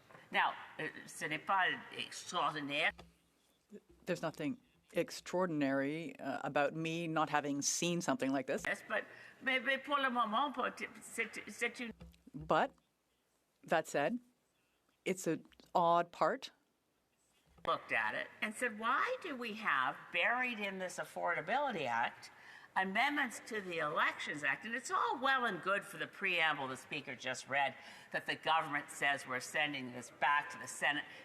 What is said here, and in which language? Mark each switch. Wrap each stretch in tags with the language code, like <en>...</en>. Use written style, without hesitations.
<fr>Now, ce n'est pas extraordinaire.</fr> <en>There's nothing extraordinary about me not having seen something like this. Yes, but</en> <fr>pour le moment, c'est une...</fr> <en>But that said, it's an odd part. Looked at it and said, why do we have buried in this Affordability Act amendments to the Elections Act? And it's all well and good for the preamble the Speaker just read, that the government says we're sending this back to the Senate.</en>